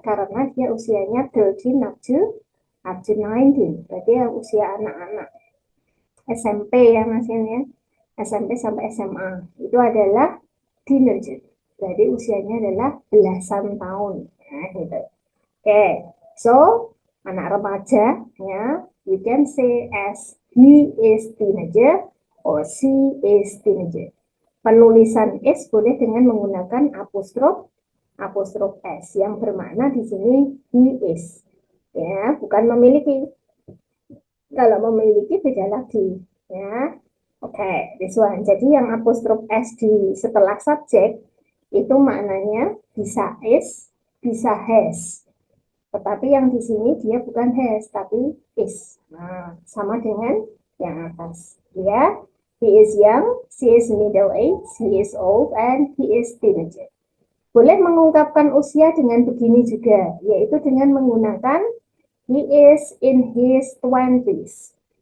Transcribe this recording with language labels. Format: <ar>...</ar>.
<id>Karena dia usianya 13</id> <en>up to</en> <id>19. Berarti usia anak-anak SMP ya Mas ya. SMP sampai SMA. Itu adalah teenager. Jadi usianya adalah belasan tahun. Nah, gitu. Oke.</id> <en>So,</en> <id>anak remaja ya,</id> <en>you can say as he is teenager or she is teenager.</en> <id>Penulisan S boleh dengan menggunakan apostrof S yang bermakna di sini he is. Ya, bukan memiliki. Kalau memiliki beda lagi. Ya.</id> <en>Oke, this one.</en> <id>Jadi yang apostrof S di setelah subjek itu maknanya bisa is, bisa has. Tetapi yang di sini dia bukan has, tapi is. Nah, sama dengan yang atas. Ya.</id> <en>He is young, she is middle age, he is old, and he is teenager.</en> <id>Boleh mengungkapkan usia dengan begini juga, yaitu dengan menggunakan</id> <en>he is in his 20s.</en>